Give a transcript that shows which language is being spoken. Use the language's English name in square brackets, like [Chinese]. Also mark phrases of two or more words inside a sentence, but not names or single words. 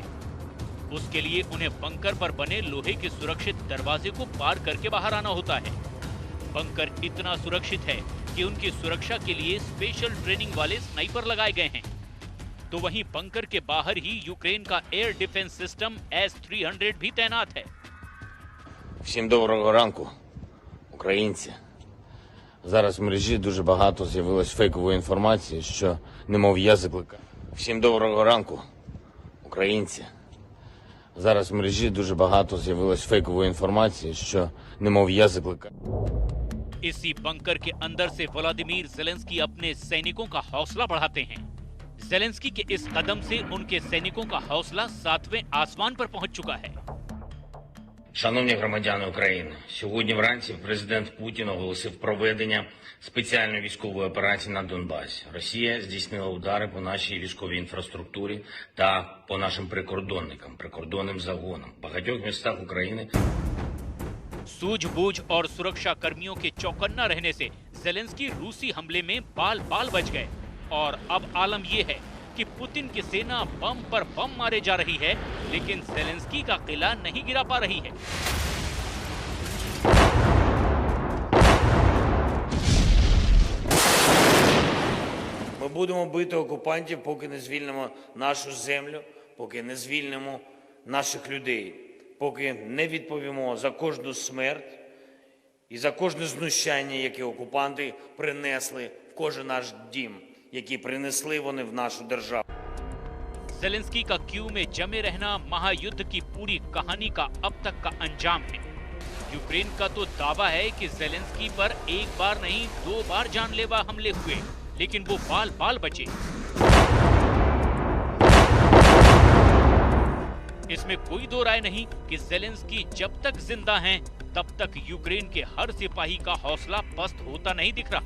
[Hindi] उसके लिए उन्हें बंकर पर बने लोहे के सुरक्षित दरवाजे को पार करके बाहर आना होता है। बंकर इतना सुरक्षित है कि उनकी सुरक्षा के लिए [English] special training [Hindi] वाले स्नाइपर लगाए गए हैं। तो वहीं बंकर के बाहर ही यूक्रेन का [English] air defense system [Hindi] S-300 भी तैनात है। [Ukrainian] Всім доброго ранку, українці. Зараз в мережі дуже багато з'явилось фейкової інформації, що немов я закликаю. Всім доброго ранку, українці. Зараз в мережі дуже багато з'явилось фейкової інформації, що немов я закликаю. [Hindi] इसी बंकर के अंदर से व्लादिमीर ज़ेलेंस्की अपने सैनिकों का हौसला बढ़ाते हैं। ज़ेलेंस्की के इस कदम से उनके सैनिकों का हौसला 7वें आसमान पर पहुंच चुका है। [Ukrainian] Шановні громадяни України, сьогодні вранці президент Путін оголосив проведення спеціальної військової операції на Донбасі. Росія здійснила удари по нашій військовій інфраструктурі та по нашим прикордонникам, прикордонним загонам в багатьох містах України. [Hindi] सूझबूझ और सुरक्षा कर्मियों के चौकन्ना रहने से ज़ेलेंस्की रूसी हमले में बाल बाल बच गए। और अब आलम यह है कि पुतिन की सेना बम पर बम मारे जा रही है, लेकिन ज़ेलेंस्की का किला नहीं गिरा पा रही है। [Ukrainian] Ми будемо бити окупантів, поки не звільнимо нашу землю, поки не звільнимо наших людей. поки не відповімо за кожну смерть і за кожне знущання, яке окупанти принесли в кожен наш дім, які принесли вони в нашу державу. [Hindi] जेलेंस्की का क्यू में जमे रहना महायुद्ध की पूरी कहानी का अब तक का अंजाम है। यूक्रेन का तो दावा है कि जेलेंस्की पर एक बार नहीं 2 बार जानलेवा हमले हुए, लेकिन वो बाल बाल बचे। इसमें कोई दो राय नहीं कि जेलेंस्की जब तक जिंदा हैं, तब तक यूक्रेन के हर सिपाही का हौसला पस्त होता नहीं दिख रहा।